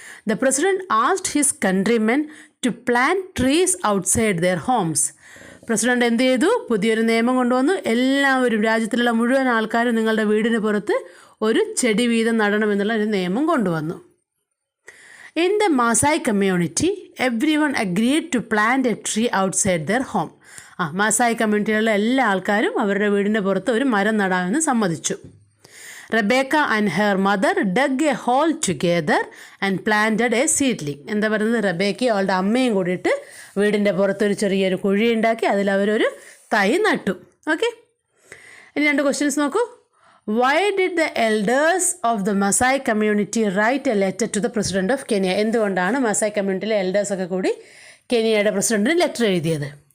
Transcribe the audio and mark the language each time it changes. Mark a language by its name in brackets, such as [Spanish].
[English] The president asked his countrymen to plant trees outside their homes. [Malayalam] President എന്ത് ചെയ്തു? പുതിയൊരു നിയമം കൊണ്ടുവന്നു. എല്ലാവരും, രാജ്യത്തിലുള്ള മുഴുവൻ ആൾക്കാരും നിങ്ങളുടെ വീടിന് പുറത്ത് ഒരു ചെടി വീതം നടണമെന്നുള്ള ഒരു നിയമം കൊണ്ടുവന്നു. [English] In the Maasai community, everyone agreed to plant a tree outside their home. [Malayalam] മാസായി കമ്മ്യൂണിറ്റിയിലുള്ള എല്ലാ ആൾക്കാരും അവരുടെ വീടിൻ്റെ പുറത്ത് ഒരു മരം നടാമെന്ന് സമ്മതിച്ചു. [English] Rebecca and her mother dug a hole together and planted a seedling. [Malayalam] എന്താ പറയുന്നത്? റെബേക്കയും അവളുടെ അമ്മയും കൂടിയിട്ട് വീടിൻ്റെ പുറത്തൊരു ചെറിയൊരു കുഴി ഉണ്ടാക്കി അതിൽ അവരൊരു തൈ നട്ടു, ഓക്കെ. ഇനി 2 ക്വസ്റ്റ്യൻസ് നോക്കൂ. [English] Why did the elders of the Maasai community write a letter to the president of Kenya? [Malayalam] എന്തുകൊണ്ടാണ് മാസായ് കമ്മ്യൂണിറ്റിയിലെ എൽഡേഴ്സൊക്കെ കൂടി കെനിയയുടെ പ്രസിഡന്റിന് ലെറ്റർ എഴുതിയത്?